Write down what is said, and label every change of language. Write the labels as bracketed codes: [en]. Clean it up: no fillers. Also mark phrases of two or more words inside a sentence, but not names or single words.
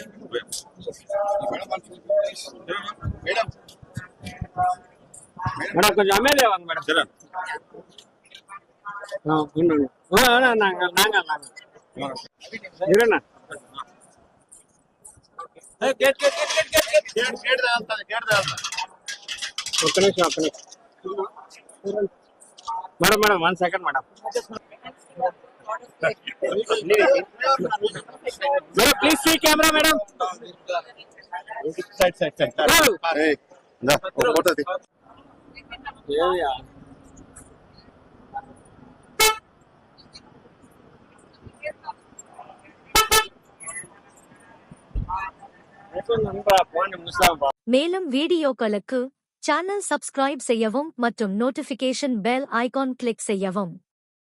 [ta] மேடம் கொஞ்சம் அமைதியா வாங்க மேடம். சரி. [te] இருண்ணா మేడం మేడం 1 సెకండ్ మేడం మేడం [en] please see camera [te] మేడం [en] side side side [te] ఏయ్ నా ఫోటో తీ ఏయ్ [ta] மேலும் வீடியோக்களுக்கு சேனல் சப்ஸ்கிரைப் செய்யவும் மற்றும் நோட்டிபிகேஷன் பெல் ஐகான் கிளிக் செய்யவும்.